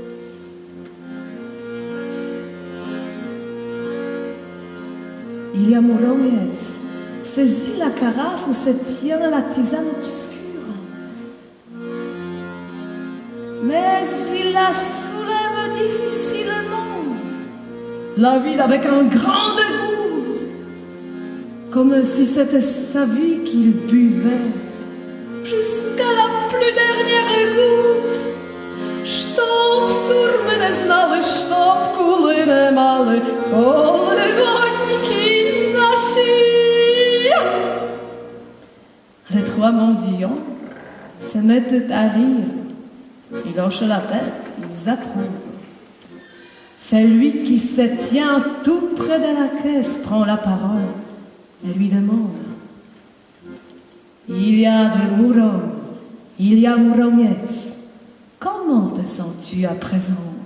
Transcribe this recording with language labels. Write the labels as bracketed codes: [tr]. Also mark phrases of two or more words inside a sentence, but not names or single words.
[fr] Ilya Mouromiets saisit la carafe où se tient la tisane obscure, mais il la soulève difficilement, la vide avec un grand dégoût, comme si c'était sa vie qu'il buvait jusqu'à la plus dernière goutte. [uk] Чтоб сурми не знали, чтоб кули не мали, холодоньки наші. [fr] Les trois mendiants se mettent à rire. Ils hochent la tête, ils approuvent. Celui qui se tient tout près de la caisse prend la parole et lui demande: Ilya de Mourom, Ilya Mouromiets, comment te sens-tu à présent?